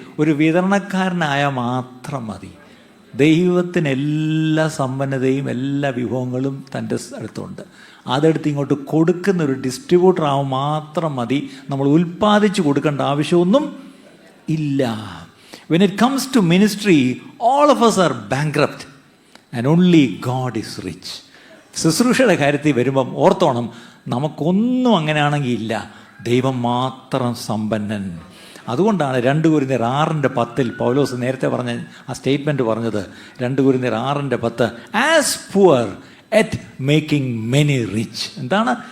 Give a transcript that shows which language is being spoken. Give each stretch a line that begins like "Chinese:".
Malayalam: ഒരു വിതരണക്കാരനായാൽ മാത്രം മതി. ദൈവത്തിന് എല്ലാ സമ്പന്നതയും എല്ലാ വിഭവങ്ങളും തൻ്റെ അടുത്തുണ്ട്. അതെടുത്ത് ഇങ്ങോട്ട് കൊടുക്കുന്ന ഒരു ഡിസ്ട്രിബ്യൂട്ടർ ആവും മാത്രം മതി. നമ്മൾ ഉൽപ്പാദിച്ച് കൊടുക്കേണ്ട ആവശ്യമൊന്നും ഇല്ല.
English: When it comes to ministry, all of us are bankrupt and only God is rich.
Malayalam: ശുശ്രൂഷയുടെ കാര്യത്തിൽ വരുമ്പം ഓർത്തോണം, നമുക്കൊന്നും അങ്ങനെയാണെങ്കിൽ ഇല്ല, ദൈവം മാത്രം സമ്പന്നൻ. അതുകൊണ്ടാണ് 2 കൊരിന്ത്യർ 6:10 പൗലോസ് നേരത്തെ പറഞ്ഞ ആ സ്റ്റേറ്റ്മെൻറ്റ് പറഞ്ഞത്.
English: 2 കൊരിന്ത്യർ 6:10 as poor at making many rich.
Malayalam: എന്താണ്?